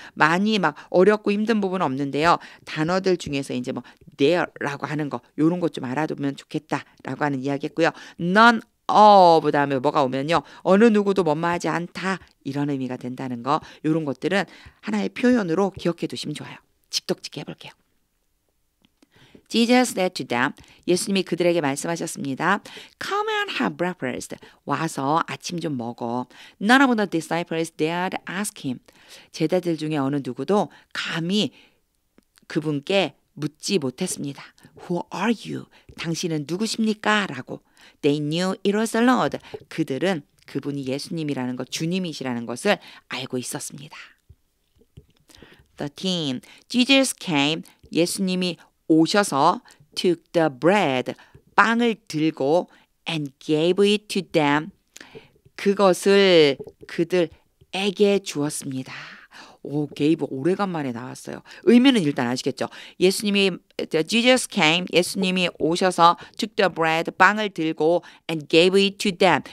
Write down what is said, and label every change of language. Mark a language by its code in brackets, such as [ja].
[ko] 많이 막 어렵고 힘든 부분은 없는데요. 단어들 중에서 이제 뭐 there라고 하는 거 요런 것 좀 알아두면 좋겠다라고 하는 이야기했고요. none of 다음에 뭐가 오면요. 어느 누구도 뭐뭐하지 않다 이런 의미가 된다는 거 요런 것들은 하나의 표현으로 기억해 두시면 좋아요. 직독직해 해볼게요. [en] Jesus said to them, [ko] 예수님이 그들에게 말씀하셨습니다. [en] Come and have breakfast. [ko] 와서 아침 좀 먹어. [en] None of the disciples dared ask him. [ko] 제자들 중에 어느 누구도 감히 그분께 묻지 못했습니다. [en] Who are you? [ko] 당신은 누구십니까? 라고. [en] They knew it was the Lord. [ko] 그들은 그분이 예수님이라는 것, 주님이시라는 것을 알고 있었습니다. [en] 13. Jesus came. [ko] 예수님이 오셔서 [en] took the bread. [ko] 빵을 들고 [en] and gave it to them. [ko] 그것을 그들에게 주었습니다. 오, gave 오래간만에 나왔어요. 의미는 일단 아시겠죠? [en] 예수님이 Jesus came. [ko] 예수님이 오셔서 [en] took the bread. [ko] 빵을 들고 [en] and gave it to them.